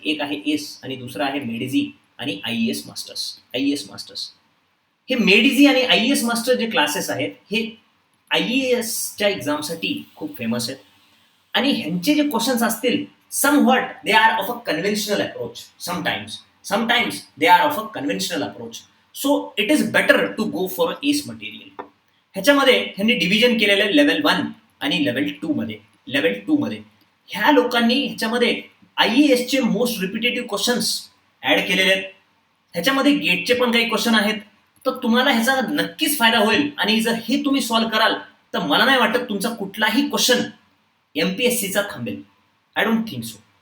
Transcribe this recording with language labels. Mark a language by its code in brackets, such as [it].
[mr] एक आहे एस आणि दुसरा आहे मेडिझी आणि IAS मास्टर्स. हे मेडिझी आणि IAS मास्टर जे क्लासेस आहेत हे IASच्या एक्झामसाठी खूप फेमस आहेत आणि ह्यांचे जे क्वेश्चन्स असतील [en] somewhat they are of a conventional approach. Sometimes they are of a conventional approach, so it is better to go for a ace material. [mr] ह्याच्यामध्ये ह्यांनी डिव्हिजन केलेलं आहे लेवल 1 आणि लेवल 2 मध्ये. ह्या लोकांनी ह्याच्यामध्ये IAS चे मोस्ट रिपिटेटिव्ह क्वेश्चन्स ऍड केलेले आहेत. ह्याच्यामध्ये गेटचे पण काही क्वेश्चन आहेत. तर तुम्हाला ह्याचा नक्कीच फायदा होईल आणि जर हे तुम्ही सॉल्व्ह कराल तर मला नाही वाटत तुमचा कुठलाही क्वेश्चन MPSCचा थांबेल. [en] I don't think so.